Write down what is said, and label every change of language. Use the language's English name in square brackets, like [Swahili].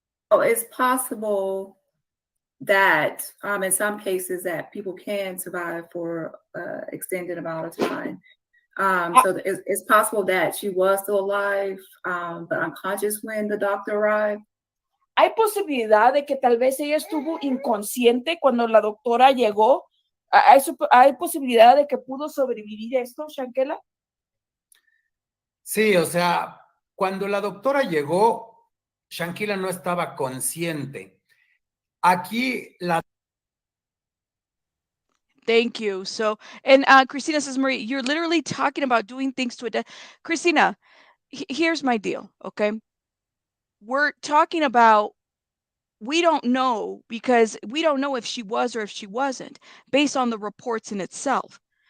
[English] Oh, it's possible that in some cases that people can survive for extended amount of time. So it's possible that she was still alive, but unconscious when the doctor arrived. [Spanish] Hay posibilidad de que tal vez ella estuvo inconsciente cuando la doctora llegó. ¿Hay posibilidad de que pudo sobrevivir esto, Shanquella? Sí, o sea, cuando la doctora llegó, Shanquella no estaba consciente. Aquí la... [English] Thank you. So, and Christina says, Marie, you're literally talking about doing things to a death. Christina, here's my deal, okay? We're talking about, we don't know because we don't know if she was or if she wasn't based on the reports in itself.